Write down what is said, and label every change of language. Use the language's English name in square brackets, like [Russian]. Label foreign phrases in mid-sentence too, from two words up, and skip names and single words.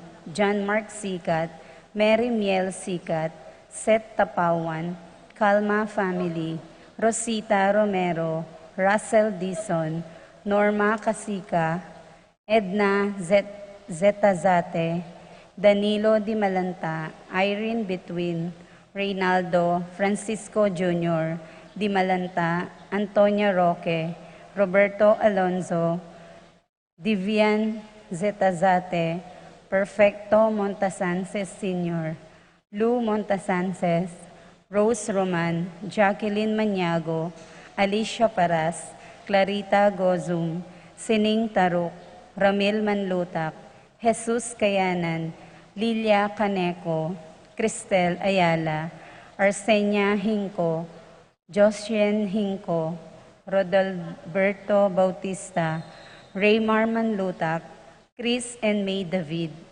[English] John Mark Sikat, Mary Miel Sikat, Seth Tapawan, Calma Family, Rosita Romero, Russell Dison, Norma Casika, Edna Zetazate, Danilo Di Malanta, Irene Between, Reynaldo Francisco Jr., Di Malanta, Antonia Roque, Roberto Alonzo, Divian Zetazate, Perfecto Montasances Sr., Lou Montasances, Rose Roman, Jacqueline Maniago, Alicia Paras, Clarita Gozum, Sining Taruk, Ramil Manlutak, Jesus Kayanan, Lilia Caneco, Cristel Ayala, Arsenia Hinco, Josien Hinco, Rodalberto Bautista, Raymar Manlutak, Chris and May David,